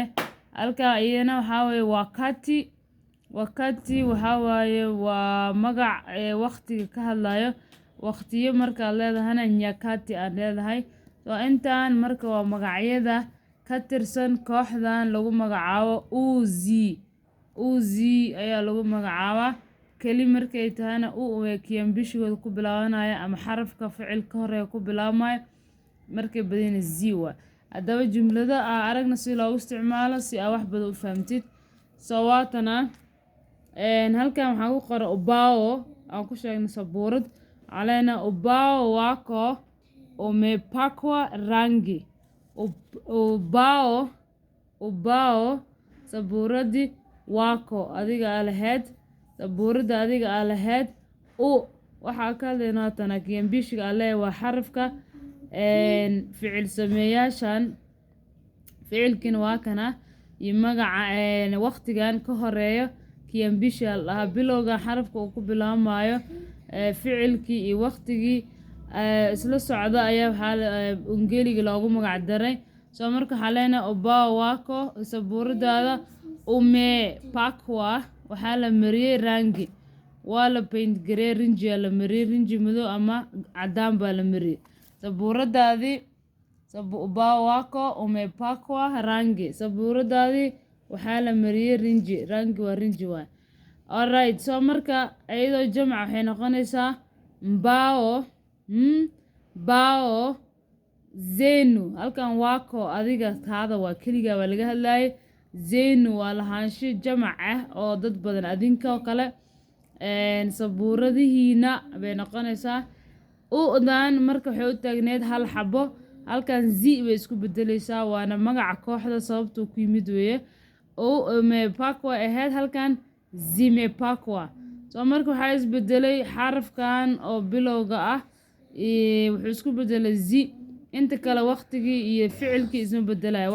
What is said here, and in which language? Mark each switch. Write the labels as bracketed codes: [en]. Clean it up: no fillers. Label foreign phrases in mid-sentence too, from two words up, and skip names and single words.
[so] Halka iyana waxaa waaye wakati waxaa waaye waa magac waqtiga ka hadlayo waqtiyo marka leedahana nyakati aad leedahay soo intaan marka waa magacyada ka tirsan kooxdan lagu magacaabo uzi ayaa lagu magacaabaa kali markay tahayna way kiambishigooda ku bilaabanaya ama xarafka ficil ka horeeya ku bilaabmay markay badina zi waa. Haddaba jumlada aragna si loogu isticmaalo si aad wax badan u fahamtid soo waatana halkan waxaan ku qoray ubao aan ku sheegnay sabuurad علينا [sw] ubao wako umepakwa rangi [so] ubao sabuuradi wako adiga lahayd sabuurada adiga lahayd waxaa ka hadlaynaa tan kiambishiga alle waa xarafka ficil sameeyaashan ficilkina waa kana iyo magaca waqtigan ka horeeyo kiambisha laha bilowga xarafka uu ku bilaabmayo ficilkii iyo waqtigii isla socda ayaa waxaa Ingeliga loogu magac daray soo marka xaleena [sw] ubao wako [so] sabuuradaada umepakwa waxaa la mariyay rangi waa la paint gareey rinji la mariyay rinji madow ama cadaan baa la mariyay sabuuradaadii [sw] ubao wako umepakwa rangi [so] sabuuradaadii waxaa la mariyay rangi waa rinji waa. [en] Alright so [so] marka ayadoo jamac waxay noqonaysaa [sw] bao zenu [so] halkan wako adiga taada waa kaliya waa laga hadlayay zenu waa lahaansho jamac oo dad badan adinka oo kale sabuuradihiina bay noqonaysaa dan marka waxay u taagneed hal xabo halkan zi bay isku bedelaysaa waana magaca kooxda sababtoo ku yimid weeye umepakwa ahayd halkan zimepakwa soo marka waxaa isbedelay xarafkan oo bilowga wuxuu isku bedelay zi inta kale waqtigii iyo ficilkii isma bedelayo.